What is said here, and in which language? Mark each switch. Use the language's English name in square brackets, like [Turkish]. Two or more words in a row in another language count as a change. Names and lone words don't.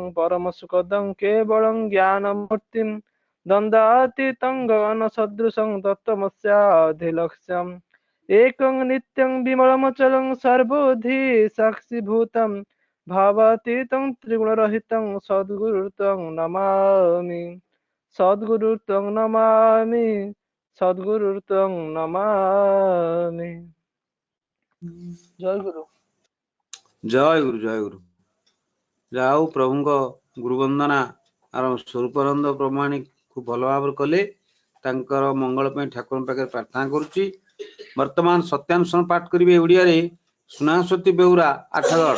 [Sanskrit] परमसुखदं केवलं ज्ञानमूर्तिं द्वन्द्वातीतं गगनसदृशं तत्त्वमस्याधिलक्ष्यम् एकं नित्यं विमलमचलं सर्वोधि साक्षिभूतं भावातीतं त्रिगुणरहितं सद्गुरुं नमामि सद्गुरुं नमामि सद्गुरुं नमामि जय गुरु [Odia] ଜୟ ଗୁରୁ ଜୟ ଗୁରୁ। ଯାହା ହଉ ପ୍ରଭୁଙ୍କ ଗୁରୁ ବନ୍ଦନା ଆର ସ୍ୱରୂପାନନ୍ଦ ପ୍ରମାଣୀ ଖୁବ ଭଲ ଭାବରେ କଲେ। ତାଙ୍କର ମଙ୍ଗଳ ପାଇଁ ଠାକୁରଙ୍କ ପାଖରେ ପ୍ରାର୍ଥନା କରୁଛି। ବର୍ତ୍ତମାନ ସତ୍ୟାନୁଷ୍ଠାନ ପାଠ କରିବେ ଓଡ଼ିଆରେ ସୁନାସ୍ୱତୀ ବେଉରା ଆଠଗଡ଼।